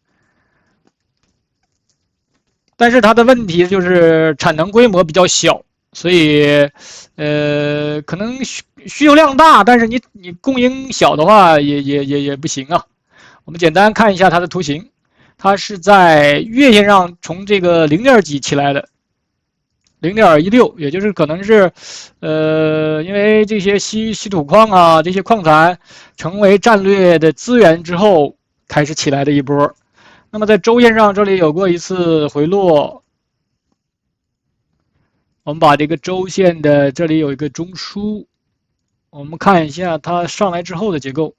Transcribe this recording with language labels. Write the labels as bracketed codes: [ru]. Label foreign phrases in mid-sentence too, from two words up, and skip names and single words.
[zh] 但是它的問題就是產能規模比較小，所以可能需求量大，但是你供應小的話也不行啊。我們簡單看一下它的圖形，它是在月線上從這個0點幾起來的 0.16， 也就是可能是因為這些稀土礦啊，这些礦產成為戰略的資源之後開始起來的一波。那麼在周線上這裡有過一次回落，我們把這個周線的這裡有一個中樞，我們看一下它上來之後的結構。